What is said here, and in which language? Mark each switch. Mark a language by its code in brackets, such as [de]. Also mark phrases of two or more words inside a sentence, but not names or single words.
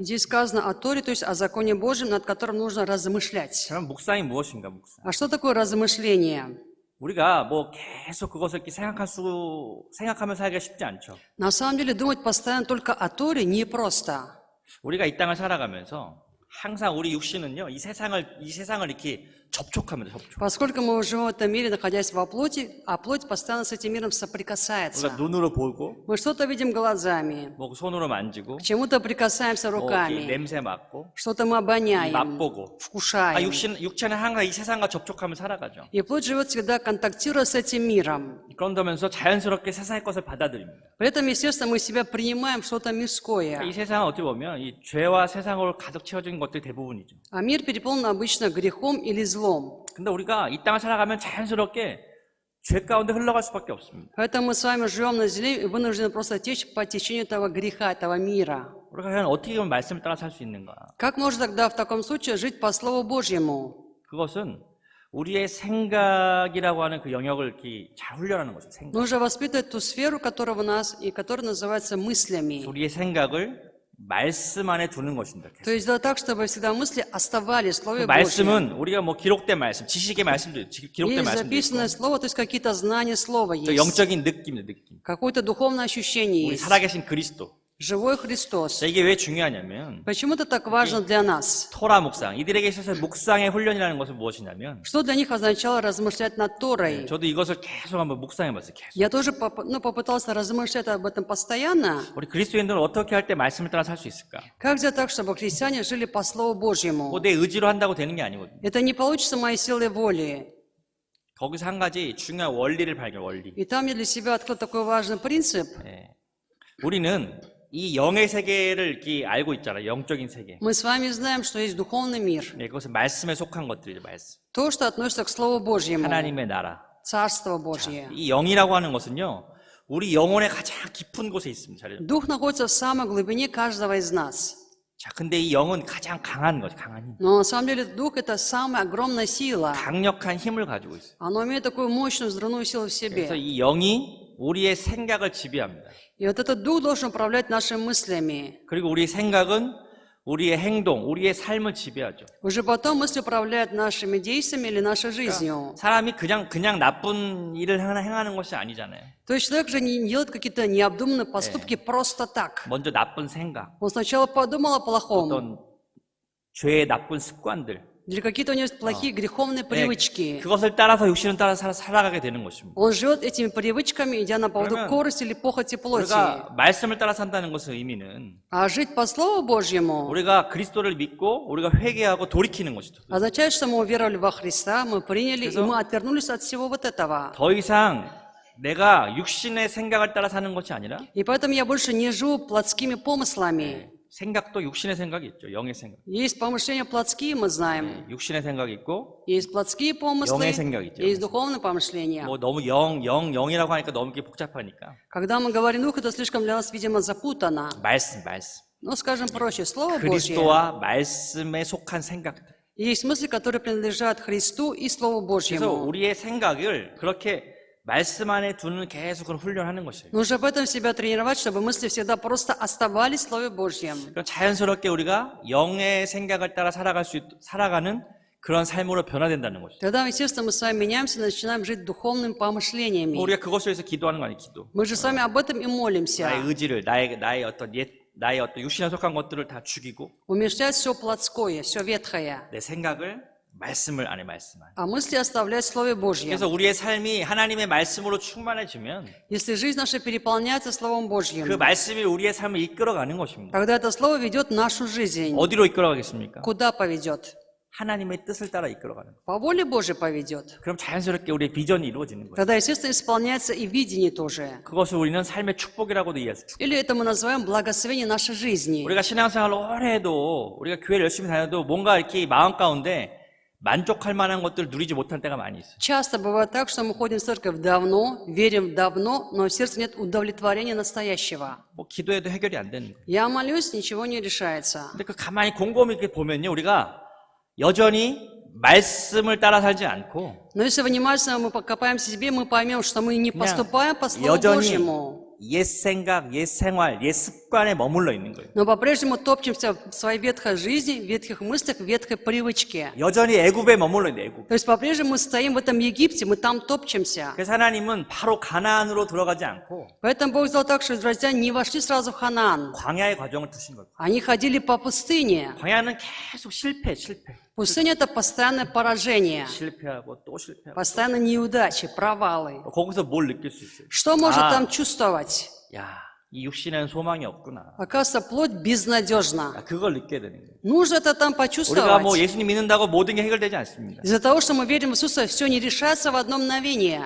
[ru] Здесь сказано о Торе, то есть о законе Божьем, над которым нужно размышлять. [ko] 그럼 묵상이 무엇인가, 묵상? [ru] А что такое размышление? [ko] 우리가 뭐 계속 그것을 이렇게 생각하면서 살기가 쉽지 않죠. [ru] На самом деле думать постоянно только о Торе непросто. [ko] 우리가 이 땅을 살아가면서 항상 우리 육신은요, 이 세상을 이렇게 접촉합니다, 접촉. [ru] Поскольку мы живем в этом мире, находясь во плоти, а плоть постоянно с этим миром соприкасается. [ko] 우리가 눈으로 보고, [ru] Мы что-то видим глазами, [ko] 뭐 손으로 만지고, [ru] к чему-то прикасаемся [ko] 뭐 이렇게 [ru] руками, [ko] 냄새 맡고, [ru] что-то мы обоняем, [ko] 맛보고. [ru] вкушаем. [ko] 육체는 항상 이 세상과 접촉하며 살아가죠. [ru] И плоть живет всегда, контактируя с этим миром. [ko] 그런다면서 자연스럽게 세상의 것을 받아들입니다. [ru] При этом, естественно, мы себя принимаем что-то мирское. [ko] 이 세상은 어떻게 보면 이 죄와 세상으로 가득 채워진 것들이 대부분이죠. [ru] А мир переполнен обычно грехом или злом. [ko] 근데 우리가 이 땅을 살아가면 자연스럽게 죄 가운데 흘러갈 수밖에 없습니다. [ru] Поэтому мы с вами живем на земле и вынуждены просто течь по течению этого греха, этого мира. [ko] 우리가 과연 어떻게 하면 말씀을 따라 살 수 있는가? [ru] Как можно тогда в таком случае жить по Слову Божьему? [ko] 그것은 우리의 생각이라고 하는 그 영역을 이렇게 잘 훈련하는 것이죠. 생각. [ru] Нужно воспитывать ту сферу, которая у нас и которая называется мыслями. [ko] 우리의 생각을 말씀 안에 두는 것입니다. [ru] То есть делать так, чтобы всегда мысли оставались в [ko] 그 [ru] Слове Божьем. [ko] 말씀은 우리가 뭐 기록된 말씀, 지식의 말씀도 있고, 기록된 [ru] Есть [ko] 말씀도 있고, [ru] записанное слово, то есть какие-то знания слова [ko] 또 [ru] есть. [ko] 영적인 느낌입니다. 느낌. [ru] Какое-то духовное [ko] 우리 [ru] ощущение есть. [ko] 살아계신 그리스도, [ru] живой Христос. [ko] 자, 이게 왜 중요하냐면 [ru] Почему это так важно для нас? [ko] 토라 묵상, 이들에게 있어서 묵상의 훈련이라는 것은 무엇이냐면 [ru] Что для них означало размышлять над Торой? [ko] 저도 이것을 계속 한번 묵상해봤어요. 계속. [ru] Я тоже попытался размышлять об этом постоянно. [ko] 우리 그리스도인들은 어떻게 할 때 말씀을 따라 살 수 있을까? [ru] Как сделать так, чтобы христиане жили по Слову Божьему? [ko] 뭐 내 의지로 한다고 되는 게 아니거든요. [ru] Это не получится моей силой воли. [ko] 거기서 한 가지 중요한 원리를 발견, 원리. [ru] И там я для себя открыл такой важный принцип. [ko] 예. 우리는 이 영의 세계를 이렇게 알고 있잖아요. 영적인 세계. [ru] Мы с вами знаем, что есть духовный мир. [ko] 네, 그것은 말씀에 속한 것들이죠. 말씀. [ru] То, что относится к Слову Божьему. [ko] 하나님의 나라. [ru] Царство Божье. [ko] 이 영이라고 하는 것은요. 우리 영혼의 가장 깊은 곳에 있습니다. 잘 [ru] Дух находится в самой глубине каждого из нас. [ko] 자, 근데 이 영은 가장 강한 거죠. 강한 힘. [ru] Но на самом деле Дух — это самая огромная сила. [ko] 강력한 힘을 가지고 있어요. [ru] Оно имеет такую мощную взрывную силу в [ko] 그래서 [ru] себе. [ko] 이 영이 우리의 생각을 지배합니다. [ru] И вот этот Дух должен управлять нашими мыслями. [ko] 그리고 우리 생각은 우리의 행동, 우리의 삶을 지배하죠. [ru] Уже потом мысли управляют нашими действиями или нашей жизнью. [ko] 사람이 그냥 나쁜 일을 행하는 것이 아니잖아요. [ru] То есть человек же не делает какие-то необдуманные поступки просто так. [ko] 먼저 나쁜 생각, [ru] Он сначала подумал о плохом. [ko] 어떤 죄의 나쁜 습관들, [ru] Или какие-то у него есть плохие греховные привычки. [ko] 그것을 따라서 육신을 따라 살아가게 되는 것입니다. [ru] Он живет этими привычками, идя на поводу [ko] 그러면 [ru] корысти или похоти плоти. [ko] 우리가 말씀을 따라 산다는 것의 의미는 [ru] А жить по Слову Божьему [ko] 우리가 그리스도를 믿고 우리가 회개하고 돌이키는 것이죠. [ru] означает, что мы уверовали во Христа, мы приняли, и [ko] 그래서 [ru] мы отвернулись от всего вот этого. [ko] 더 이상 내가 육신의 생각을 따라 사는 것이 아니라 И поэтому я больше не живу плотскими помыслами. 생각도 육신의 생각이 있죠. 영의 생각. [ru] Есть помышления плотские, мы знаем. [ko] 육신의 생각이 있고 [ru] Есть плотские помыслы, [ko] 영의 생각이죠. [ru] есть духовные помышления. [ko] 뭐 너무 영이라고 하니까 너무 이렇게 복잡하니까 [ru] Когда мы говорим дух, это слишком для нас, видимо, запутано. [ko] 말씀. [ru] Ну, скажем проще, Слово Божье. [ko] 그리스도와 말씀에 속한 생각들. [ru] Есть мысли, которые принадлежат Христу и Слову [ko] 그래서 [ru] Божьему. [ko] 우리의 생각을 그렇게 말씀 안에 두는 계속 그런 훈련하는 것이에요. [ru] Нужно об этом себя тренировать, чтобы мысли всегда просто оставались в Слове Божьем. [ko] 그럼 자연스럽게 우리가 영의 생각을 따라 살아가는 그런 삶으로 변화된다는 것이죠. [ru] Тогда, естественно, мы с вами меняемся и начинаем жить духовными помышлениями. [ko] 우리가 그것을 위해서 기도하는 거 아니에요, 기도. [ru] Мы же с вами об этом и [ko] 나의 [ru] молимся. [ko] 의지를, 나의 어떤 육신에 속한 것들을 다 죽이고 [ru] Умерщвлять все плотское, все ветхое. [ko] 내 생각을 말씀을 안에 말씀 안에. [ru] А мысли оставлять в Слове Божьем. [ko] 그래서 우리의 삶이 하나님의 말씀으로 충만해지면 [ru] Если жизнь наша переполняется Словом [ko] 그 [ru] Божьим, [ko] 말씀이 우리의 삶을 이끌어가는 것입니다. [ru] тогда это Слово ведет нашу жизнь. [ko] 어디로 이끌어가겠습니까? [ru] Куда поведет? [ko] 하나님의 뜻을 따라 이끌어가는 거예요. [ru] По воле Божьей поведет. [ko] 그럼 자연스럽게 우리의 비전이 이루어지는 거예요. [ru] Тогда, естественно, исполняется и видение тоже. [ko] 그것을 우리는 삶의 축복이라고도 이해해요. [ru] Или это мы называем благословение нашей жизни. [ko] 우리가 신앙생활을 오래 해도 우리가 교회를 열심히 다녀도 뭔가 이렇게 마음 가운데 만족할 만한 것들을 누리지 못할 때가 많이 있어요. [ru] Часто бывает так, что мы ходим в церковь давно, верим давно, но в сердце нет удовлетворения настоящего. [ko] 뭐 기도해도 해결이 안 되는 거예요. [ru] Я молюсь, ничего не решается. [ko] 근데 그 가만히 곰곰이 이렇게 보면요, 우리가 여전히 말씀을 따라 살지 않고 [ru] Но если внимательно мы покопаемся в себе, мы поймем, что мы не [ko] 그냥 [ru] поступаем по Слову [ko] 여전히 [ru] Божьему, [ko] 옛 생각, 옛 생활, 옛 습관에 머물러 있는 거예요. [ru] но по-прежнему топчемся в своей ветхой жизни, в ветхих мыслях, в ветхой привычке. [ko] 여전히 애굽에 머물러 있는 애굽. [ru] То есть по-прежнему мы стоим в этом Египте, мы там топчемся. [ko] 그래서 하나님은 바로 가나안으로 들어가지 않고 [ru] Поэтому Бог сделал так, что израильтяне не вошли сразу в Ханаан. [ko] 광야의 과정을 두신 거예요. [ru] Они ходили по пустыне. [ko] 광야는 계속 실패. [ru] Пустыня — это постоянное поражение, [ko] 실패하고 또 실패하고. [ru] постоянно неудачи, провалы. [ko] 거기서 뭘 느낄 수 있어요? [ru] Что может 아. там чувствовать? [ko] 야, 이 육신에는 소망이 없구나. [ru] Оказывается, плоть безнадежна. [ko] 그걸 느껴야 되는 거예요. [ru] Нужно это там [ko] 우리가 뭐 [ru] почувствовать. [ko] 예수님 믿는다고 모든 게 해결되지 않습니다. [ru] Из-за того, что мы верим в Иисуса, все не решается в одно мгновение.